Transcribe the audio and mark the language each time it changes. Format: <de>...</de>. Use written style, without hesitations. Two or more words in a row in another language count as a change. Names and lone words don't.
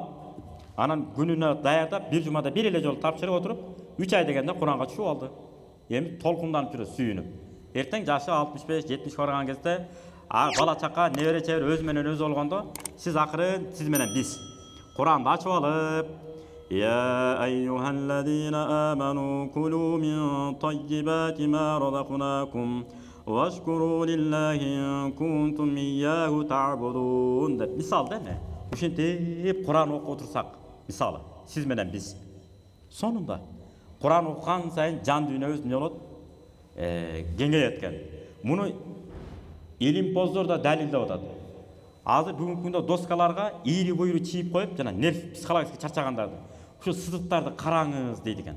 <ky>Анан күнүнө даярдап, бир жумада бир эле жолу тапшырып отуруп, 3 ай дегенде Куранга түшүп алды. Эми толкунданып жүрөт, сүйүнүп. Эртең жашы 65-70 барган кезде бала чака, небере чебер өз менен өзү болгондо, сиз акырын сиз менен биз Куранды ачып алып,</ky> <ar>يا أيها الذين آمنوا كلوا من طيبات ما رزقناكم واشكروا لله إن كنتم إياه تعبدون</ar> <ky>деп мисал да эме. Ушинтип Куран окуп отурсак, мисалы, сиз менен биз. Сонунда Куран окуган сайын жан дүйнөбүз эмне болот? Кеңейет экен. Муну илимпоздор да далилдеп атат. Азыр бүгүнкү күндө доскаларга ийри буйру чийип коюп, жана нерв психологически чарчагандарды ушу сызыктарды караңыз дейт экен.</ky>